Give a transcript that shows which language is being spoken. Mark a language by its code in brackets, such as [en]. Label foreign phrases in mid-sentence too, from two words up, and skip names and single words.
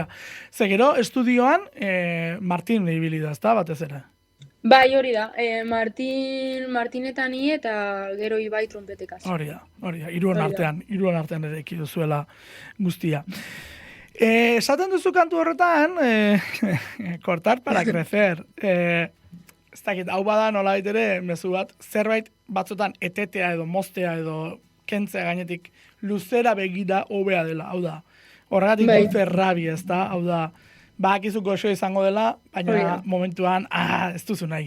[eu] Zegero, estudioan, Martin ibili da, ezta, batez ere? Bai, hori da. Martin eta ni eta gero Ibai trompetekaz. Hori da. Hiruan artean ere eki duzuela guztia. Esaten duzu kantu horretan, [es] cortar para crecer. [eu] Ez dakit, hau bada nola ere, mezu bat, zerbait batzutan etetea edo moztea edo kentzea gainetik luzera begira hobea dela, hau da. Horregatik Dulce Rabia, ez da, hau da, bakizu goxo izango dela, baina momentuan, ez duzu nahi.